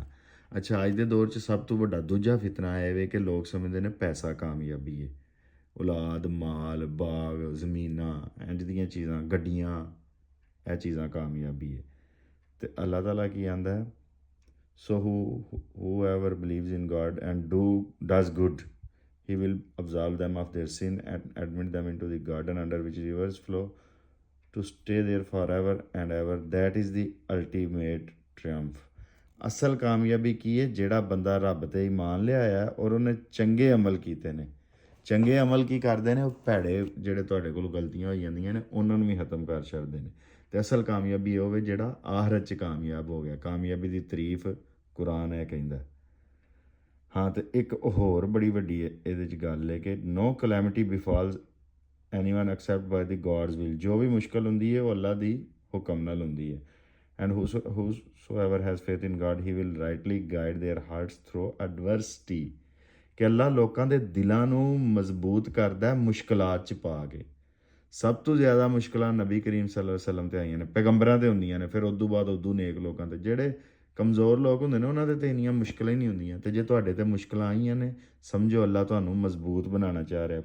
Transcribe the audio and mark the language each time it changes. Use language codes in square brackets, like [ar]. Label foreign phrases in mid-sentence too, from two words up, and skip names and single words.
[pa] ਅੱਛਾ, ਅੱਜ ਦੇ ਦੌਰ 'ਚ ਸਭ ਤੋਂ ਵੱਡਾ ਦੂਜਾ ਫਿਤਨਾ ਇਹ ਵੇ ਕਿ ਲੋਕ ਸਮਝਦੇ ਨੇ ਪੈਸਾ ਕਾਮਯਾਬੀ ਹੈ। ਔਲਾਦ, ਮਾਲ, ਬਾਗ, ਜ਼ਮੀਨਾਂ, ਇੰਝ ਦੀਆਂ ਚੀਜ਼ਾਂ, ਗੱਡੀਆਂ, ਇਹ ਚੀਜ਼ਾਂ ਕਾਮਯਾਬੀ ਹੈ। ਅਤੇ ਅੱਲਾਹ ਤਾਲਾ ਕੀ ਆਂਦਾ ਹੈ? [en] so whoever believes in God and does good, he will absolve them of their sin and admit them into the garden under which rivers flow to stay there forever and ever. That is the ultimate triumph. [pa] ਅਸਲ ਕਾਮਯਾਬੀ ਕੀ ਹੈ? ਜਿਹੜਾ ਬੰਦਾ ਰੱਬ 'ਤੇ ਈਮਾਨ ਲਿਆਇਆ ਔਰ ਉਹਨੇ ਚੰਗੇ ਅਮਲ ਕੀਤੇ ਨੇ। ਚੰਗੇ ਅਮਲ ਕੀ ਕਰਦੇ ਨੇ? ਉਹ ਭੈੜੇ ਜਿਹੜੇ ਤੁਹਾਡੇ ਕੋਲ ਗਲਤੀਆਂ ਹੋਈ ਜਾਂਦੀਆਂ ਨੇ ਉਹਨਾਂ ਨੂੰ ਵੀ ਖਤਮ ਕਰ ਛੱਡਦੇ ਨੇ। ਅਤੇ ਅਸਲ ਕਾਮਯਾਬੀ ਉਹ ਹੋਵੇ ਜਿਹੜਾ ਆਖਰਤ 'ਚ ਕਾਮਯਾਬ ਹੋ ਗਿਆ। ਕਾਮਯਾਬੀ ਦੀ ਤਾਰੀਫ ਕੁਰਾਨ ਇਹ ਕਹਿੰਦਾ। ਹਾਂ, ਅਤੇ ਇੱਕ ਹੋਰ ਬੜੀ ਵੱਡੀ ਇਹਦੇ 'ਚ ਗੱਲ ਹੈ ਕਿ [en] no calamity befalls anyone except by the God's will. [pa] ਜੋ ਵੀ ਮੁਸ਼ਕਿਲ ਹੁੰਦੀ ਹੈ ਉਹ ਅੱਲਾ ਦੀ ਹੁਕਮ ਨਾਲ ਹੁੰਦੀ ਹੈ। [en] ਐਂਡ whosoever has faith in God, he will rightly guide their hearts through adversity. [pa] ਕਿ ਅੱਲਾ ਲੋਕਾਂ ਦੇ ਦਿਲਾਂ ਨੂੰ ਮਜ਼ਬੂਤ ਕਰਦਾ ਮੁਸ਼ਕਿਲਾਤ 'ਚ ਪਾ ਕੇ। ਸਭ ਤੋਂ ਜ਼ਿਆਦਾ ਮੁਸ਼ਕਿਲਾਂ ਨਬੀ ਕਰੀਮ [ar] صلى الله عليه وسلم [pa] 'ਤੇ ਆਈਆਂ ਨੇ, ਪੈਗੰਬਰਾਂ 'ਤੇ ਹੁੰਦੀਆਂ ਨੇ, ਫਿਰ ਉਦੋਂ ਬਾਅਦ ਉਦੋਂ ਨੇਕ ਲੋਕਾਂ 'ਤੇ। ਜਿਹੜੇ ਕਮਜ਼ੋਰ ਲੋਕ ਹੁੰਦੇ ਨੇ ਉਹਨਾਂ ਦੇ ਤਾਂ ਇੰਨੀਆਂ ਮੁਸ਼ਕਿਲਾਂ ਹੀ ਨਹੀਂ ਹੁੰਦੀਆਂ। ਅਤੇ ਜੇ ਤੁਹਾਡੇ 'ਤੇ ਮੁਸ਼ਕਿਲਾਂ ਆਈਆਂ ਨੇ, ਸਮਝੋ ਅੱਲਾ ਤੁਹਾਨੂੰ ਮਜ਼ਬੂਤ ਬਣਾਉਣਾ ਚਾਹ ਰਿਹਾ।